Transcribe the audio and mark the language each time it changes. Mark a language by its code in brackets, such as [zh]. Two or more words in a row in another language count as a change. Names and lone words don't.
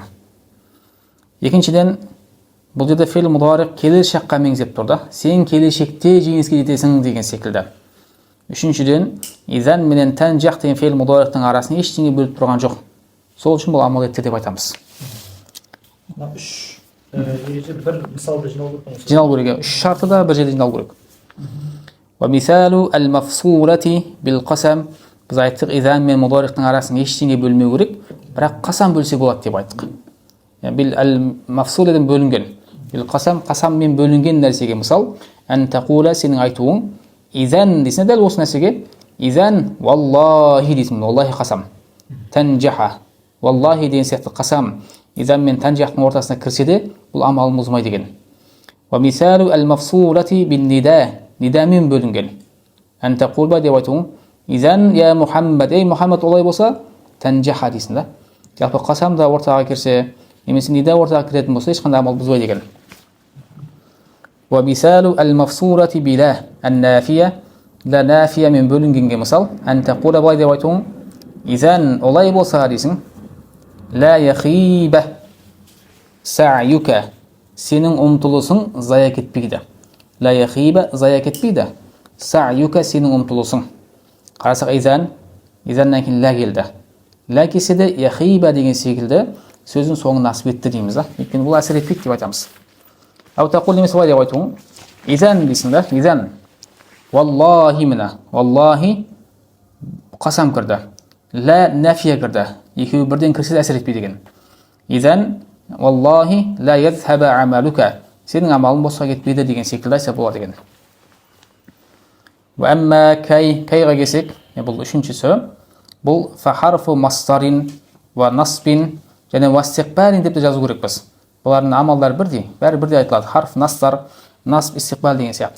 [kk] Екіншіден, бұл жерде [ar] فعل مضارع [kk] келешекке меңзеп тұр да, сен келешекте жеңіске жетесің деген секілді. Үшіншіден, изан менен танжах деген [ar] فعل مضارع [kk] арасын ештеңе бөліп тұрған жоқ. Сол үшін бұл амал етті деп айтамыз. Бір мысалды жинау керек. 3 шарты да бір жерде жинау керек. [ar] ومثال المفصولة بالقسم, [kk] біз айттық, изан мен мудариктің арасын ештеңе бөлмеу керек, бірақ қасам бөлсе болады деп айттық. Мафсуладан бөлінген, қасаммен бөлінген нәрсеге мысал, [ar] أن تقول, [kk] сенің айтуың, изан дейсің, дәл осы нәрсеге, [ar] إذن والله [kk] дейсің, валлахи қасам, танжаха, валлахи деген сияқты қасам, изан мен танжахтың ортасына кірсе де, бұл амалын бұзмай деген. [ar] ومثال المفصولة بالنداء, [kk] нидамен бөлінген. [ar] أن تقول [kk] деп айтуың, [ar] إذن يا محمد, [kk] ей Мухаммад олай болса, танжаха дейсің да. Жалпы қасам да ортаға кірсе, немесе нида ортаға кіретін болса, ешқандай амал бұзбай деген. [ar] ومثال المفصولة بلا النافية, لا [kk] нафия мен бөлінгенге мысал, [ar] أن تقول [kk] былай деп айтуың, изан олай болса дейсің, [ar] لا يخيب سعيك, [kk] сенің ұмтылысың зая кетпейді. [ar] لا يخيب, [kk] зая кетпейді. Сa'юка, сенің ұмтылысың. Қарасақ, изаннан кейін ла келді. Ла келсе де яхиба деген секілді сөздің соңын насып етті дейміз. Өйткені бұл әсер етпейді деп айтамыз. [ar] أو تقول [kk] немесе былай деп айтуың, изан дейсің да, изан. Валлахи мина, валлахи қасам кірді. Ла нафия кірді. Екеуі бірден кірсе де әсер етпейді деген. [ar] إذن والله لا يذهب عملك, [kk] сенің амалың босқа кетпейді деген секілді айтса болады деген. Әмма кайға келсек, бұл үшіншісі, бұл [ar] فحرف مصدر ونصب [kk] және вастиқбалин деп те жазу керекпіз. Бұлардың амалдар бірдей, бәрі бірдей айтылады. Харф, настар, насб, истиқбал деген сияқты.